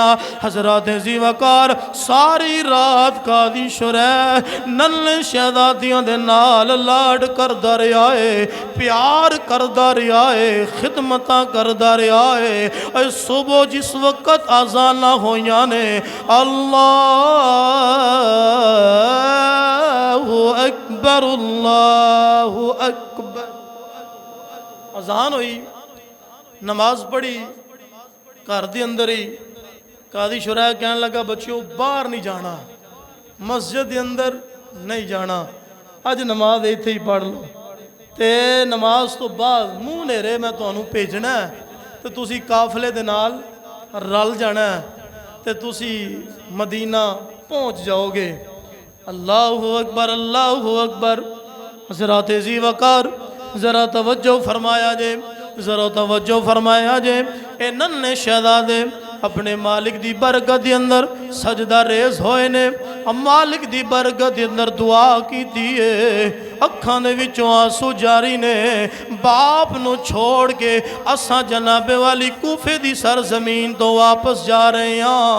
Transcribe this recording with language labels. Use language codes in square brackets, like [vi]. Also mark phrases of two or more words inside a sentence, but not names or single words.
[pa] حضرت جی وقار ساری رات قاضی شریح ننھے شہزادیاں دے نال لاڈ کردا رہا ہے، پیار کردا رہا ہے، خدمتاں کردا رہا ہے. صبح جس وقت اذاناں ہوئیاں نے [ar] الله أكبر الله أكبر [pa] اذان ہوئی، نماز پڑھی گھر کے اندر ہی. [ur] قاضی شریح کہنے لگا بچو باہر نہیں جانا، مسجد کے اندر نہیں جانا, मस्जिद के अंदर नहीं जाना, [pa] اج نماز ایتھے ہی پڑھ لو. تے نماز تو بعد منہ نھیرے میں تہانوں بھیجنا ہے تو تسی قافلے دے نال رل جانا ہے تے تسی مدینہ پہنچ جاؤ گے. [ar] الله أكبر، الله أكبر. [pa] ذرا تیزی وقار، ذرا توجہ فرمایا جے، ذرا توجہ فرمایا جے. اے ننھے شہزادے اپنے مالک دی برکت دے اندر سجدہ ریز ہوئے نے، مالک دی برکت دے اندر دعا کیتی ہے. اکھاں دے وچوں آنسو جاری نے۔ باپ نوں چھوڑ کے اساں جنابے والی کوفے دی سرزمین تو واپس جا رہے ہیں.